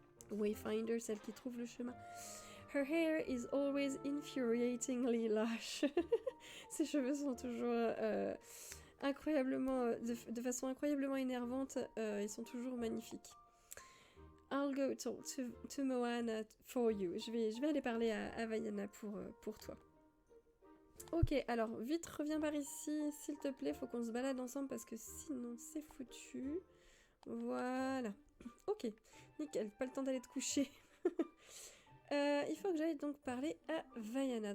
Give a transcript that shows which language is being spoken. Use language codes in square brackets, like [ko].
[fr] Wayfinder, celle qui trouve le chemin. [en] Her hair is always infuriatingly lush. [fr] Ses cheveux sont toujours incroyablement, de façon incroyablement énervante, ils sont toujours magnifiques. [en] I'll go talk to Moana for you. [fr] Je vais aller parler à Vaiana pour toi. Ok, alors vite reviens par ici, s'il te plaît, faut qu'on se balade ensemble parce que sinon c'est foutu. Voilà. Ok, nickel, pas le temps d'aller te coucher. Il faut que j'aille donc parler à Vaiana.